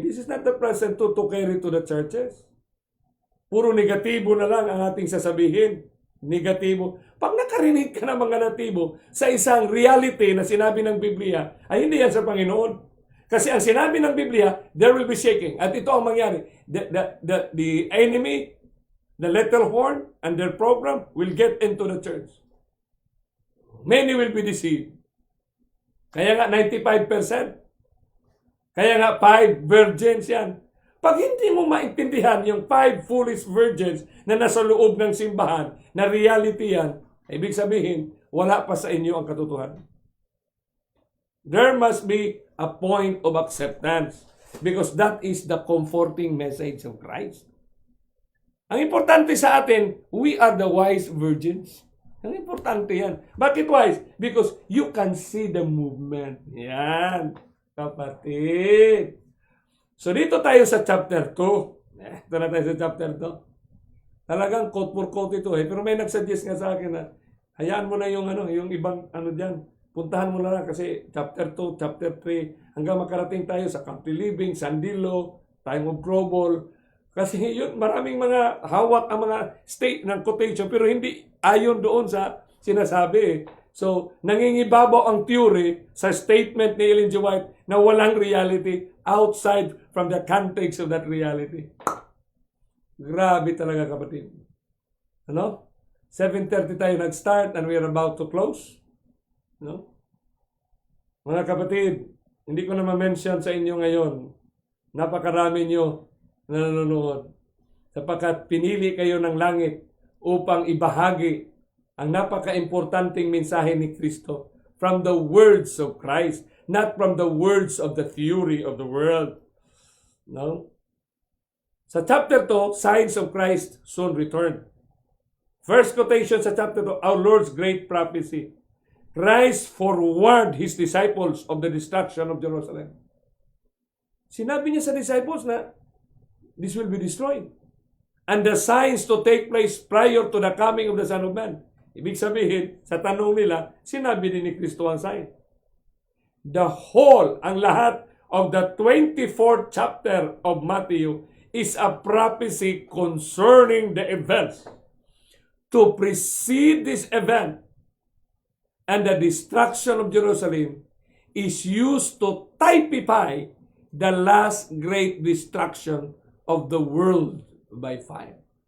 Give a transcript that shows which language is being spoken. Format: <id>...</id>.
<en>This is not the present to carry to the churches.</en> <tl>Puro negatibo na lang ang ating sasabihin. Negatibo. Pag nakarinig ka ng mga natibo sa isang reality na sinabi ng Biblia, ay hindi yan sa Panginoon. Kasi ang sinabi ng Biblia,</tl> <en>there will be shaking.</en> <tl>At ito ang mangyari.</tl> <en>The enemy, the little horn, and their program will get into the church. Many will be deceived.</en> <tl>Kaya nga 95%. Kaya nga 5 virgins yan. Pag hindi mo maintindihan yung 5 foolish virgins na nasa loob ng simbahan, na reality yan, ibig sabihin, wala pa sa inyo ang katotohanan.</tl> <en>There must be a point of acceptance because that is the comforting message of Christ.</en> <tl>Ang importante sa atin,</tl> <en>we are the wise virgins.</en> <tl>Ang importante yan. Bakit wise?</tl> <en>Because you can see the movement.</en> <tl>Yan, kapatid. So dito tayo sa chapter 2. Ito na tayo sa chapter 2. Talagang quote for quote ito Pero may nagsuggest nga sa akin na hayaan mo na yung ibang diyan. Puntahan mo na lang kasi chapter 2, chapter 3 hanggang makarating tayo sa country living, Sandilo, time of trouble. Kasi yun, maraming mga hawak ang mga state ng quotation pero hindi ayon doon sa sinasabi. So, nangingibabaw ang theory sa statement ni Ellen G.</tl> <en>White</en> <tl>na walang</tl> <en>reality outside from the context of that reality.</en> <tl>Grabe talaga, kapatid. 7:30 tayo nag-start</tl> <en>and we are about to close.</en> <tl>Mga kapatid, hindi ko na ma-mention sa inyo ngayon. Napakarami nyo na nanonood. Sapagkat pinili kayo ng langit upang ibahagi ang napaka-importanting mensahe ni Kristo</tl> <en>from the words of Christ, not from the words of the theory of the world. Sa chapter 2, signs of Christ soon return. First quotation sa chapter 2, our Lord's great prophecy. Christ forewarned His disciples of the destruction of Jerusalem.</en> <tl>Sinabi niya sa disciples na</tl> <en>this will be destroyed. And the signs to take place prior to the coming of the Son of Man.</en> <tl>Ibig sabihin, sa tanong nila, sinabi din ni Kristo ang sign.</tl> <en>The whole,</en> <tl>ang lahat</tl> <en>of the 24th chapter of Matthew is a prophecy concerning the events to precede this event. And the destruction of Jerusalem is used to typify the last great destruction of the world by fire.</en>